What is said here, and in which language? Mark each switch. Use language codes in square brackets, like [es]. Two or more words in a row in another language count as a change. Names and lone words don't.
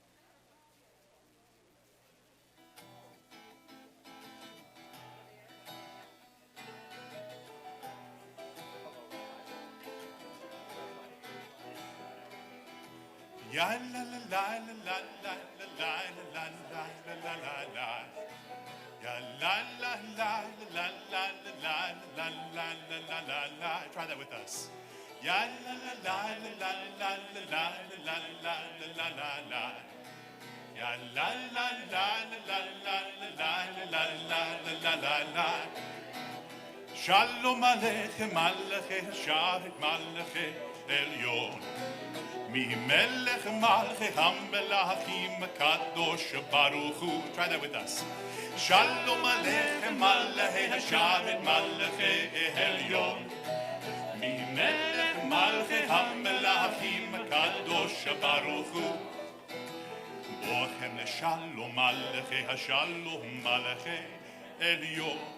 [en] Ya la la la la la la la la la la la la. Ya la la la la la la la la la la la. Try that with us. Ya la la la la la la la la la la la. Ya la la la la la la la la la la la. [he] שלום עליכם מלאכי השרת מלאכי עליון. מלך מלכי המלכים הקדוש ברוך הוא. [en] Try that with us. [he] שלום עליכם מלאכי השרת מלאכי עליון. מלך מלכי המלכים הקדוש ברוך הוא. בואכם לשלום מלאכי השלום מלאכי עליון.